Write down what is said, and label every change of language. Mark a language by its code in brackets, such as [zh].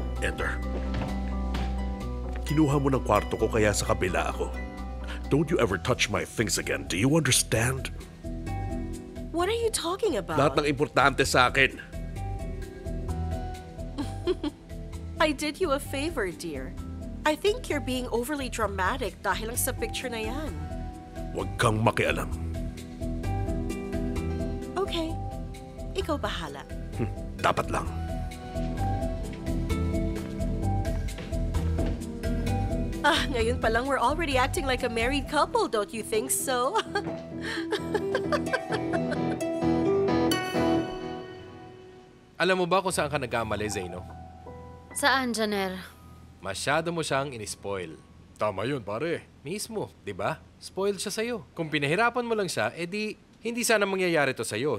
[tl] Ender, kinuha mo ng kwarto ko kaya sa kabila ako. [en] Don't you ever touch my things again. Do you understand? What are you talking about? [tl] Lahat ng importante sa akin. [en] I did you a favor, dear. I think you're being overly dramatic [tl] dahil lang sa picture na yan. Huwag kang makialam. Okay. Ikaw bahala. Dapat lang. Ngayon pa lang [en] we're already acting like a married couple, don't you think so? [tl] Alam mo ba kung saan ka nagkamali, Zeno? Saan, Janer? Masyado mo siyang in-spoil. Tama yun, pare. Mismo, di ba? Spoiled siya sa'yo. Kung pinahirapan mo lang siya, edi hindi sana mangyayari to sa'yo.